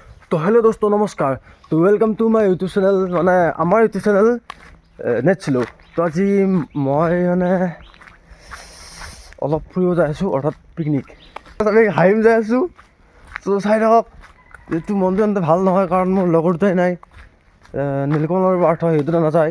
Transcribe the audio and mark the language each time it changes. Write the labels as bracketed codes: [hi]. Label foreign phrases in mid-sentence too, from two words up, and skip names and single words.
[hi] तो हेलो दोस्तों नमस्कार। [en] तो welcome to my YouTube channel [as] মানে আমাৰ [en] YouTube channel net slow. [as] তো আজি মই মানে অলপ ফুৰিব যাই আছোঁ অৰ্থাৎ পিকনিক। আমি হাইম যাই আছোঁ। তো চাই থাকক এইটো মনটো এনেকৈ ভাল নহয় কাৰণ মোৰ লগৰ দুটাই নাই। নীলকমলৰ পাৰ্থ সেইটো নাযায়।